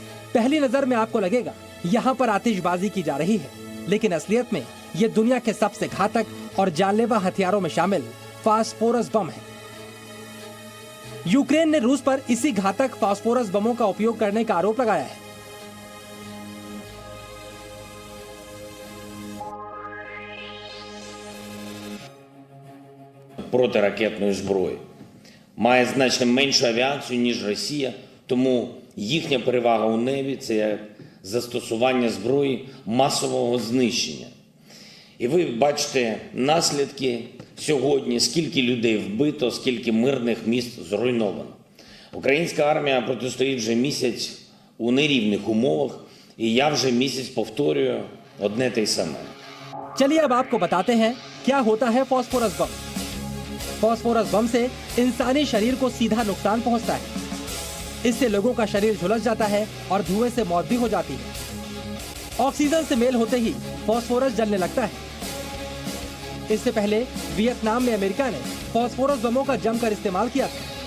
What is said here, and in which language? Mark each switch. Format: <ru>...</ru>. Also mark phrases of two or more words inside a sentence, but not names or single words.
<hi>पहली नजर में आपको लगेगा यहाँ पर आतिशबाजी की जा रही है, लेकिन असलियत में ये दुनिया के सबसे घातक और जानलेवा हथियारों में शामिल फास्फोरस बम है। यूक्रेन ने रूस पर इसी घातक फास्फोरस बमों का उपयोग करने का आरोप लगाया है।</hi> <uk>Протиракетної зброї має значно меншу авіацію, ніж Росія, тому їхня перевага у небі – це застосування зброї масового знищення. І ви бачите наслідки сьогодні, скільки людей вбито, скільки мирних міст зруйновано. Українська армія протистоїть вже місяць у нерівних умовах, і я вже місяць повторюю одне те й саме.</uk> <hi>चलिए अब आपको बताते हैं क्या होता है फास्फोरस बम। फास्फोरस बम से इंसानी शरीर को सीधा नुकसान पहुंचता है। इससे लोगों का शरीर झुलस जाता है और धुएं से मौत भी हो जाती है। ऑक्सीजन से मेल होते ही फास्फोरस जलने लगता है। इससे पहले वियतनाम में अमेरिका ने फास्फोरस बमों का जमकर इस्तेमाल किया था।</hi>